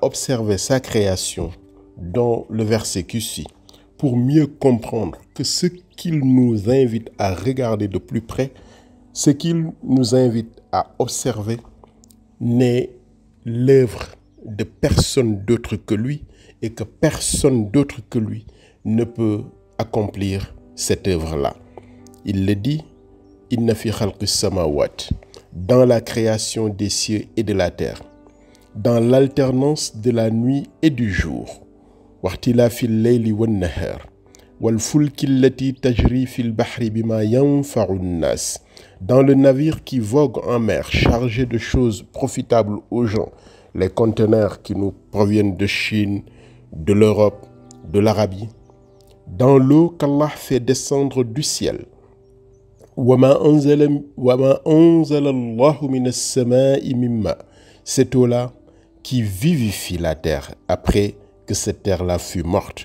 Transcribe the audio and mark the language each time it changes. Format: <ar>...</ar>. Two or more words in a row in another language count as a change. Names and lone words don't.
<fr>observer sa création dans le verset qui suit, pour mieux comprendre que ce qu'il nous invite à regarder de plus près, ce qu'il nous invite à observer n'est l'œuvre de personne d'autre que lui et que personne d'autre que lui ne peut accomplir cette œuvre-là. Il le dit,</fr> <ar>إن في خلق السماوات,</ar> <fr>dans la création des cieux et de la terre, dans l'alternance de la nuit et du jour,</fr> <ar>واختلاف الليل والنهار والفلك التي تجري في البحر بما ينفع الناس,</ar> <fr>dans le navire qui vogue en mer chargé de choses profitables aux gens, les conteneurs qui nous proviennent de Chine, de l'Europe, de l'Arabie, dans l'eau qu'Allah fait descendre du ciel, Cette eau-là qui vivifie la terre après que cette terre-là fut morte.</fr>